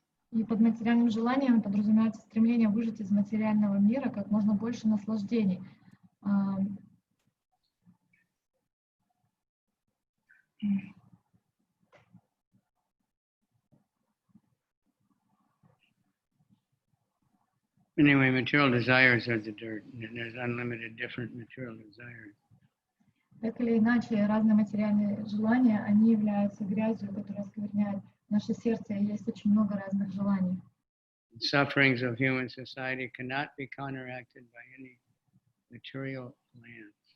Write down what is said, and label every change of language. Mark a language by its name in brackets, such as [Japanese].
[Russian] И под материальным желанием подразумевается стремление выжать из материального мира как можно больше наслаждений. [English] Anyway, material desires are the dirt, and there's unlimited different material desires. [Russian] Так или иначе, разные материальные желания, они являются грязью, которая оскверняет наше сердце, и есть очень много разных желаний. [English] Sufferings of human society cannot be counteracted by any material plans.